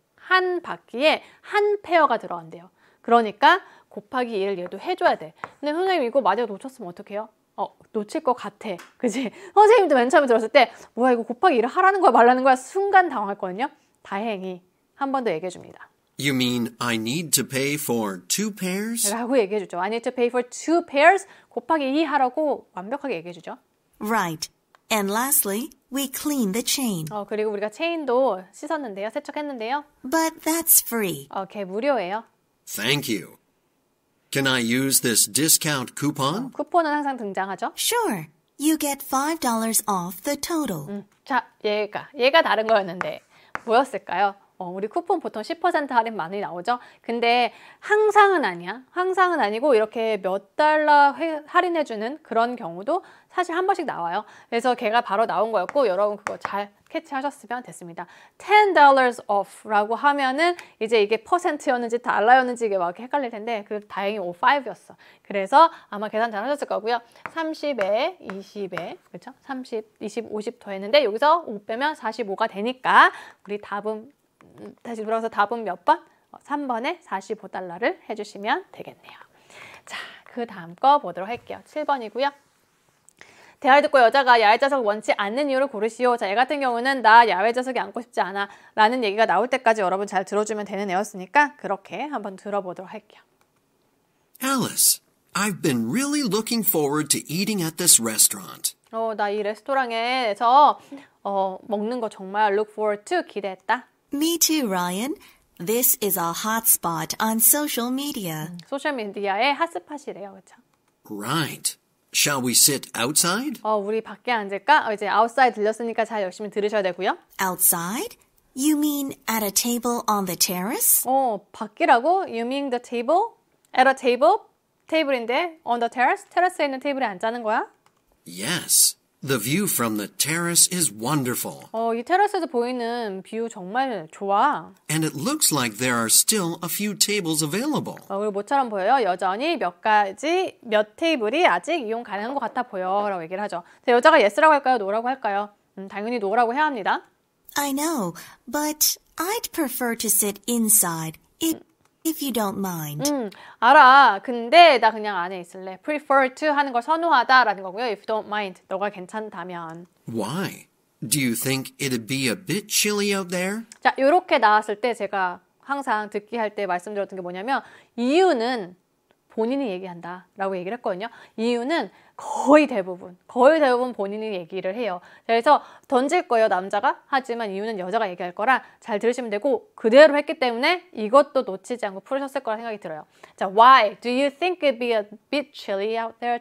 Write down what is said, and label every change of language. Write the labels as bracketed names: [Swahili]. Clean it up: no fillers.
[Korean] 한 바퀴에 한 페어가 들어간대요. 그러니까 곱하기 2를 얘도 해줘야 돼. 근데 선생님 이거 만약에 놓쳤으면 어떡해요? 놓칠 것 같아. 그치? 선생님도 맨 처음에 들었을 때 뭐야 이거 곱하기 2를 하라는 거야 말라는 거야 순간 당황했거든요. 다행히 한 번 더 얘기해 줍니다. [English] You mean I need to pay for 2 pairs? [Korean] 라고 얘기해 주죠. [English] I need to pay for 2 pairs [Korean] 곱하기 2 하라고 완벽하게 얘기해 주죠. [English] Right. And lastly, we cleaned the chain. [Korean] 그리고 우리가 체인도 씻었는데요. 세척했는데요. [English] But that's free. [Korean] 걔 무료예요. [English] Thank you. Can I use this discount coupon? [Korean] 쿠폰은 항상 등장하죠. [English] Sure. You get $5 off the total. [Korean] 자, 얘가 다른 거였는데 뭐였을까요? 우리 쿠폰 보통 10% 할인 많이 나오죠? 근데 항상은 아니야. 항상은 아니고 이렇게 몇 달러 할인해주는 그런 경우도 사실 한 번씩 나와요. 그래서 걔가 바로 나온 거였고 여러분 그거 잘 캐치하셨으면 됐습니다. $10 off라고 하면은 이제 이게 퍼센트였는지 달러였는지 이게 막 헷갈릴 텐데 다행히 5였어. 그래서 아마 계산 잘 하셨을 거고요. 30에 20에 그렇죠? 30, 20, 50 더했는데 여기서 5 빼면 45가 되니까 우리 답은 다시 돌아가서 답은 몇 번? 3번에 $45를 해주시면 되겠네요. 자, 그 다음 거 보도록 할게요. 7번이고요. 대화를 듣고 여자가 야외좌석을 원치 않는 이유를 고르시오. 자, 얘 같은 경우는 나 야외좌석에 앉고 싶지 않아 라는 얘기가 나올 때까지 여러분 잘 들어주면 되는 애였으니까 그렇게 한번 들어보도록 할게요. [English] Alice, I've been really looking forward to eating at this restaurant. [Korean] 나 이 레스토랑에서 먹는 거 정말 [English] look forward to [Korean] 기대했다. [English] Me too, Ryan. This is a hot spot on social media. [Korean] 소셜미디어의 핫스팟이래요. 그렇죠? [English] Right. Shall we sit outside? [Korean] 우리 밖에 앉을까? 이제 outside 들렸으니까 잘 열심히 들으셔야 되고요. [English] Outside? You mean at a table on the terrace? [Korean] 밖이라고? [English] You mean the table? At a table? [Korean] 테이블인데 [English] on the terrace? [Korean] 테라스에 있는 테이블에 앉자는 거야? [English] Yes. The view from the terrace is wonderful. [Korean] 이 테라스에서 보이는 뷰 정말 좋아. [English] And it looks like there are still a few tables available. [Korean] 그리고 뭐처럼 보여요? 여전히 몇 테이블이 아직 이용 가능한 것 같아 보여 라고 얘기를 하죠. 여자가 yes라고 할까요? no라고 할까요? 당연히 no라고 해야 합니다. [English] I know, but I'd prefer to sit inside if you don't mind. [Korean] 알아. 근데 나 그냥 안에 있을래. prefer to 하는 걸 선호하다라는 거고요. [English] If you don't mind. [Korean] 너가 괜찮다면. [English] Why? Do you think it'd be a bit chilly out there? [Korean] 자, 이렇게 나왔을 때 제가 항상 듣기 할 때 말씀드렸던 게 뭐냐면 이유는 본인이 얘기한다 라고 얘기를 했거든요. 이유는 거의 대부분 본인이 얘기를 해요. 그래서 던질 거예요, 남자가. 하지만 이유는 여자가 얘기할 거라 잘 들으시면 되고 그대로 했기 때문에 이것도 놓치지 않고 풀으셨을 거라 생각이 들어요. [English] 자, why do you think it'd be a bit chilly out there?